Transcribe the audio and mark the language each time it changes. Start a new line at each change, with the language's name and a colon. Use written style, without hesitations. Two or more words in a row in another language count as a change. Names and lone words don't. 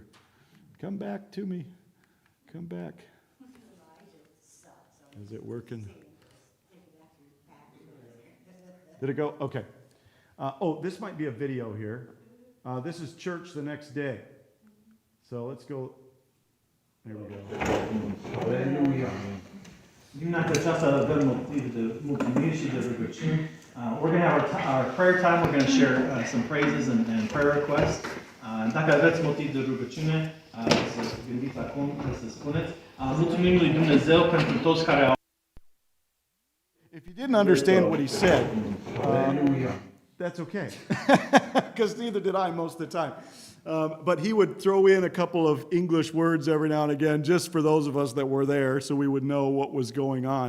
English: Come back to me. Come back. Is it working? Did it go? Okay. This might be a video here. This is church the next day. So let's go. There we go.
Romanian: Aleluia. Dimineața aceasta avem motiv de mulțumiri și de rugăciuni.
English: We're going to have our prayer time. We're going to share some praises and prayer requests.
Romanian: Dacă aveți motiv de rugăciune, să gândiți acum, să spuneți. Mulțumim lui Dumnezeu pentru toți care au.
English: If you didn't understand what he said, that's okay, because neither did I most of the time. But he would throw in a couple of English words every now and again, just for those of us that were there, so we would know what was going on.